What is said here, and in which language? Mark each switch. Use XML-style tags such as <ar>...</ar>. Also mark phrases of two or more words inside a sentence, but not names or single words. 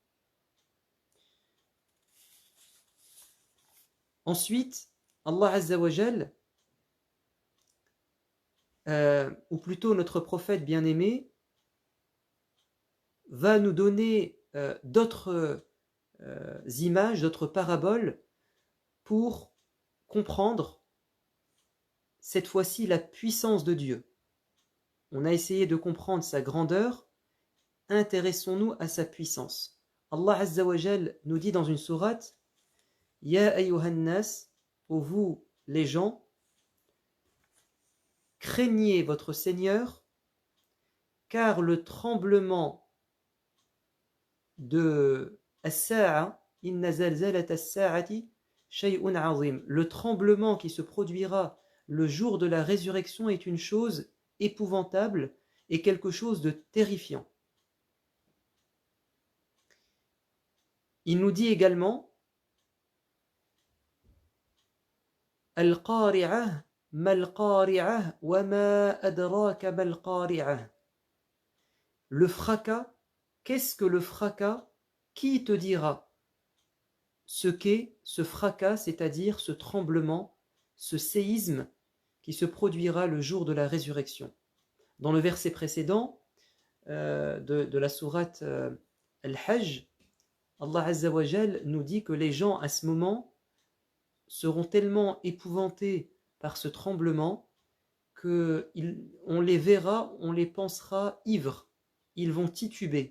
<fr>Ensuite, Allah</fr> <ar>عز وجل,</ar> <fr>ou plutôt notre prophète bien-aimé, va nous donner d'autres images, d'autres paraboles pour comprendre cette fois-ci la puissance de Dieu. On a essayé de comprendre sa grandeur, intéressons-nous à sa puissance. Allah</fr> <ar>عز وجل</ar> <fr>nous dit dans une sourate,</fr> <ar>يا أيها الناس,</ar> <fr>ô vous les gens, craignez votre Seigneur, car le tremblement de</fr> <ar>الساعة إن زلزلة الساعة شيء عظيم,</ar> <fr>le tremblement qui se produira le jour de la résurrection est une chose épouvantable et quelque chose de terrifiant. Il nous dit également</fr> <ar>القارعة ما القارعة وما أدراك ما القارعة.</ar> <fr>Le fracas, qu'est-ce que le fracas? Qui te dira ce qu'est ce fracas, c'est-à-dire ce tremblement, ce séisme qui se produira le jour de la résurrection? Dans le verset précédent de la sourate Al-Hajj, Allah</fr> <ar>عز وجل</ar> <fr>nous dit que les gens à ce moment seront tellement épouvantés par ce tremblement qu'on les verra, on les pensera ivres, ils vont tituber.</fr>